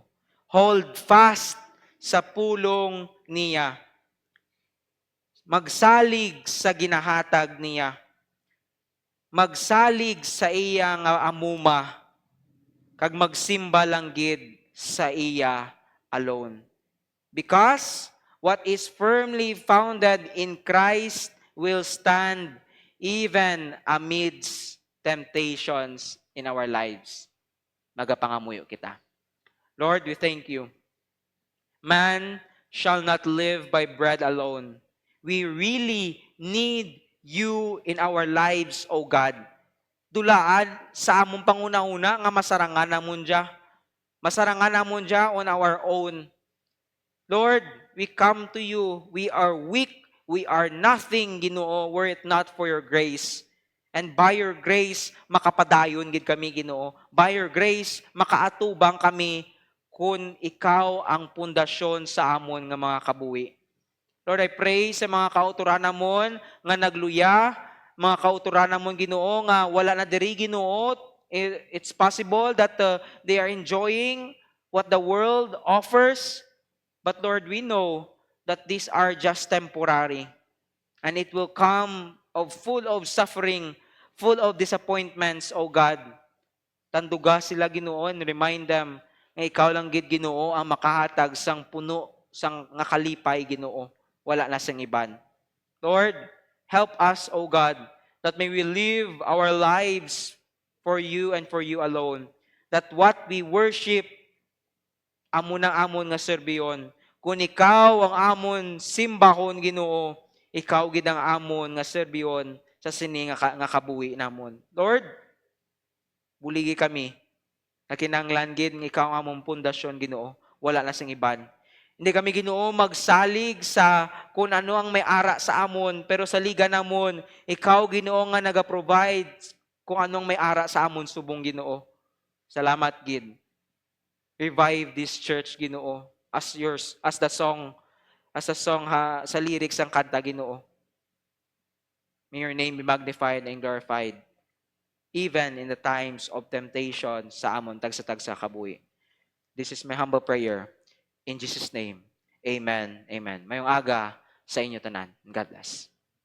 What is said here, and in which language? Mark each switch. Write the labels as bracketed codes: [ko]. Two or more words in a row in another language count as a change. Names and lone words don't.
[en] Hold fast [hil] sa pulong niya. Magsalig sa ginahatag niya. Magsalig sa iya nga amuma. Kag magsimba lang gid sa iya alone. [en] Because what is firmly founded in Christ will stand even amidst temptations in our lives. [hil] Magapangamuyo kita. [en] Lord, we thank you. Man shall not live by bread alone. We really need you in our lives, O God. [hil] Dulaan sa among panguna-una nga masarangan namon dia. Masarangan namon dia [en] on our own. Lord, we come to you. We are weak. We are nothing, Ginoo, were it not for your grace. And by your grace, [hil] makapadayon gid kami, Ginoo. [en] By your grace, [hil] makaatubang kami kung ikaw ang pundasyon sa amon nga mga kabuhi. [en] Lord, I pray [hil] sa mga kauturan namon nga nagluya, mga kauturan namon, Ginoo, nga wala na diri, Ginoo. [en] It's possible that they are enjoying what the world offers. But Lord, we know that these are just temporary. And it will come full of suffering, full of disappointments, O God. [hil] Tanduga sila, Ginoo, [en] and remind them [hil] nga ikaw lang gid, Ginoo, ang makahatag sang puno, sang nga kalipay, Ginoo. Wala na sang iban. [en] Lord, help us, O God, that may we live our lives for you and for you alone. That what we worship, [hil] amon nga serbiyon. Kung ikaw ang amon simbahon, Ginoo, ikaw gid ang amon nga serbiyon sa sini nga kabuhi namon. Lord, buligi kami. Nakinanglan gid nga ikaw ang among pundasyon Ginoo, wala na sing iban. Hindi kami Ginoo magsalig sa kung ano ang may ara sa amon, pero sa liga namon, ikaw Ginoo nga naga-provide kung anong may ara sa amon subong Ginoo. Salamat gid. [en] Revive this church Ginoo as yours, as the song ha, [hil] sa lyrics ang kanta Ginoo. [en] May your name be magnified and glorified even in the times of temptation [hil] sa amon tagsa-tagsa kabuhi. [en] This is my humble prayer. In Jesus' name, amen, amen. [hil] Mayong aga sa inyo tanan. [en] God bless.